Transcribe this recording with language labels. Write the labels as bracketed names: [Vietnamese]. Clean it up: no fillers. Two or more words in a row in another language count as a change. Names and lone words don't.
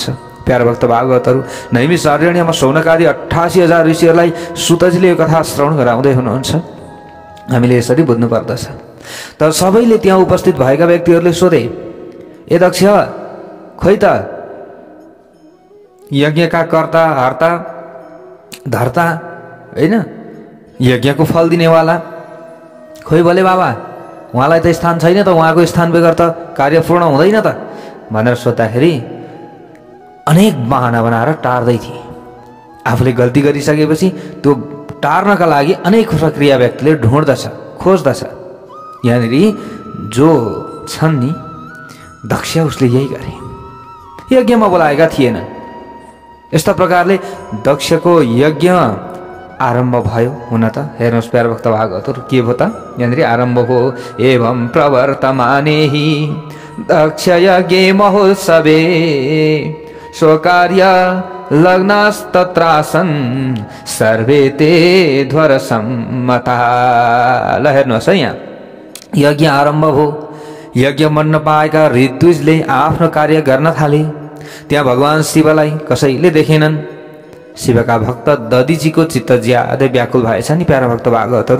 [Nepali] प्यारा भक्त भागवतहरू नैमिषारण्यमा शौनकादि 88,000 ऋषिहरूलाई सुतजीले यो कथा श्रवण गराउँदै हुनुहुन्छ। हामीले यसरी बुझ्नु पर्दछ। तर सबैले त्यहाँ उपस्थित भएका व्यक्तिहरूले सोधे, ए दक्ष, खोइ त यज्ञका कर्ता हर्ता धर्ता होइन, यज्ञको फल दिनेवाला, खोइ भोले बाबा उहाँलाई त स्थान छैन त, उहाँको स्थान बेगर त कार्य पूर्ण हुँदैन त भनेर सोद्धाखेरि अनेक बहाना बनाएर टार्दै थिए। आफूले गल्ती गरिसकेपछि त्यो टार्नका लागि अनेक प्रक्रिया व्यक्तिले ढुँड्दछ, खोज्दछ। यहाँनिर जो छन् नि दक्ष, उसले यही गरे, यज्ञमा बोलाएका थिएनन्। यस्ता प्रकारले दक्षको यज्ञ आरम्भ भयो। हुन त हेर्नुहोस् प्यारा भक्त भागवतहरू के भयो त, यहाँनिर आरम्भ हो [Sanskrit] एवं प्रवर्तमानेहि दक्ष यज्ञे महोत्सवे स्वकार्य लग्नास्तत्रासन् सर्वे ते ध्वर सम्मता। [Nepali] ल हेर्नुहोस् है, यहाँ यज्ञ आरम्भ हो। यज्ञ मन्न पाएका ऋतुजले आफ्नो कार्य गर्न थाले। त्यहाँ भगवान शिवलाई कसैले देखेनन्। शिवका भक्त दधिजीको चित्त ज्यादै व्याकुल भएछ नि प्यारा भक्त भागवतहरू।